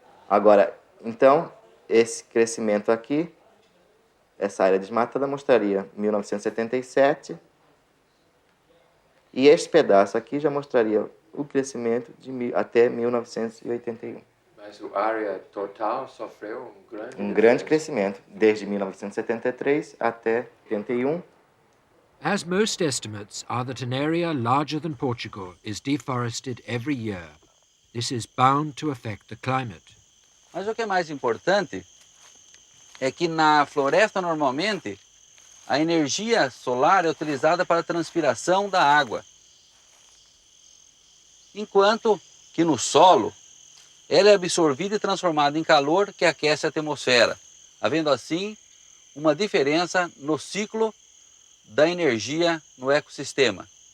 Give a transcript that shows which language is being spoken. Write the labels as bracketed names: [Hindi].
[Portuguese] Agora, então, esse crescimento aqui, essa área desmatada mostraria 1977, e este pedaço aqui já mostraria o crescimento até 1981. Mas a área total sofreu um grande crescimento, desde 1973 até 81. [English] As most estimates are that an area larger than Portugal is deforested every year. This is bound to affect the climate. [Portuguese] Mas o que é mais importante é que na floresta, normalmente, a energia solar é utilizada para a transpiração da água, enquanto que no solo ela é absorvida e transformada em calor que aquece a atmosfera, havendo assim uma diferença no ciclo da energia no ecossistema.